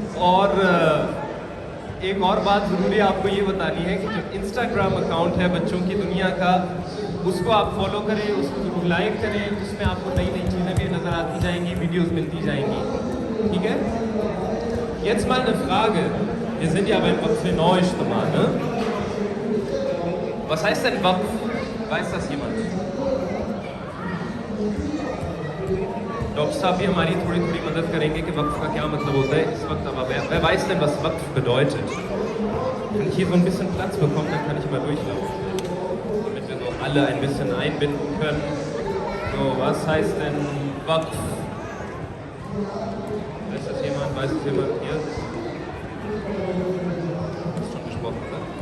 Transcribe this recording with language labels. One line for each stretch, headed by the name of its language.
Hindi: और एक और बात ज़रूरी आपको ये बतानी है कि जो इंस्टाग्राम अकाउंट है बच्चों की दुनिया का, उसको आप फॉलो करें, उसको ज़रूर लाइक करें, उसमें आपको नई नई चीज़ें भी नज़र आती जाएंगी, वीडियोस मिलती जाएंगी, ठीक है?
German: Jetzt mal eine Frage. Wir sind ja beim Waqf Neu-Ijtima, ne? Was heißt denn Waqf? Weiß das jemand?
Hindi: Doctor साहब भी हमारी थोड़ी थोड़ी मदद करेंगे कि वक्फ का क्या मतलब होता है इस वक्त,
German: aber wer weiß denn, was Waqf bedeutet? Wenn ich hier so ein bisschen Platz bekomme, dann kann ich mal durchlaufen, damit wir so alle ein bisschen einbinden können. So, was heißt denn Waqf? Weiß das jemand? Weiß es jemand hier? Ist schon gesprochen, ne?